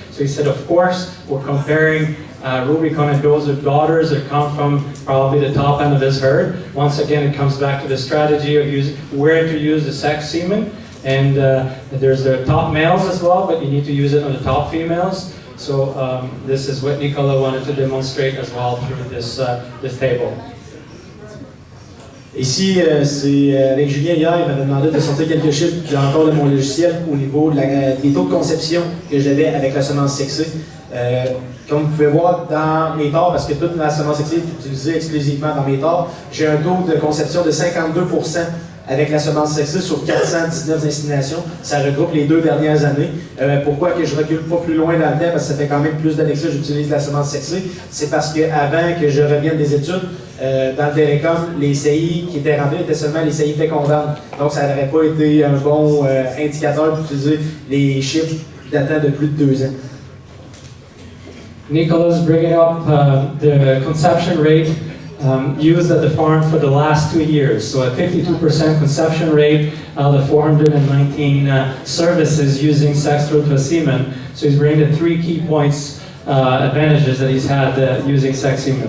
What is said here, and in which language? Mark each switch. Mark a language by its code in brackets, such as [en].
[en] So he said, of course, we're comparing Rubicon and Dozer daughters that come from probably the top end of his herd. Once again, it comes back to the strategy of where to use the sex semen. And there's the top males as well, but you need to use it on the top females. So this is what Nicola wanted to demonstrate as well through this table. [fr] Ici, c'est avec Julien hier, il m'avait demandé de sortir quelques chiffres encore de mon logiciel au niveau des taux de conception que j'avais avec la semence sexée. Comme vous pouvez voir dans mes tares, parce que toute la semence sexée est utilisée exclusivement dans mes tares, j'ai un taux de conception de 52% avec la semence sexée sur 419 inséminations. Ça regroupe les 2 dernières années. Pourquoi que je recule pas plus loin dans le temps, parce que ça fait quand même plus d'années que ça que j'utilise la semence sexée, c'est parce qu'avant que je revienne des études, dans le télécom, les CI qui étaient remplis étaient seulement les CI fécondantes. Donc ça n'aurait pas été un bon indicateur d'utiliser les chiffres datant de plus de 2 ans. [en] Nicola's bringing up the conception rate used at the farm for the last 2 years. So a 52% conception rate out of 419 services using sex-structural semen. So he's bringing the 3 key points, advantages that he's had using sex semen.